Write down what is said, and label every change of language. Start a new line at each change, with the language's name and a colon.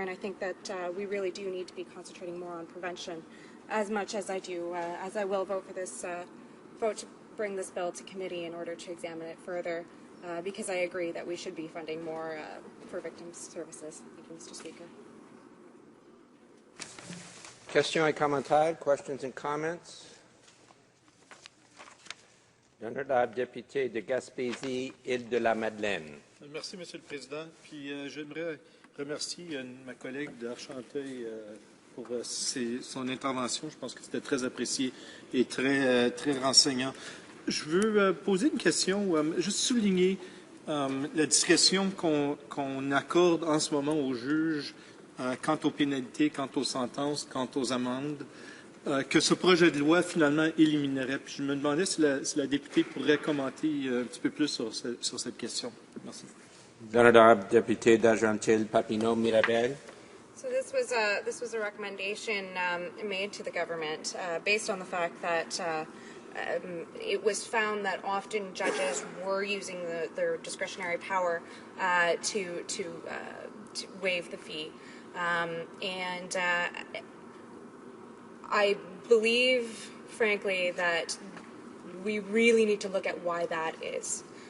English: And I think that we really do need to be concentrating more on prevention, as much as I will vote for this vote to bring this bill to committee in order to examine it further, because I agree that we should be funding more for victims' services. Thank you, Mr. Speaker.
French: Questions et commentaires?
English: Questions and comments?
French: L'honorable député de Gaspésie, Île-de-la-Madeleine. Merci, Monsieur le Président. Puis j'aimerais remercier ma collègue d'Argenteuil pour son intervention. Je pense que c'était très apprécié et très renseignant. Je veux poser une question, juste souligner la discrétion qu'on accorde en ce moment aux juges quant aux pénalités, quant aux sentences, quant aux amendes, que ce projet de loi finalement éliminerait. Puis je me demandais si la députée pourrait commenter un petit peu plus sur cette question. Merci. L'honorable député d'Argenteuil-Papineau-Mirabel.
English: So this was a recommendation made to the government based on the fact that it was found that often judges were using their discretionary power to waive the fee, and I believe, frankly, that we really need to look at why that is.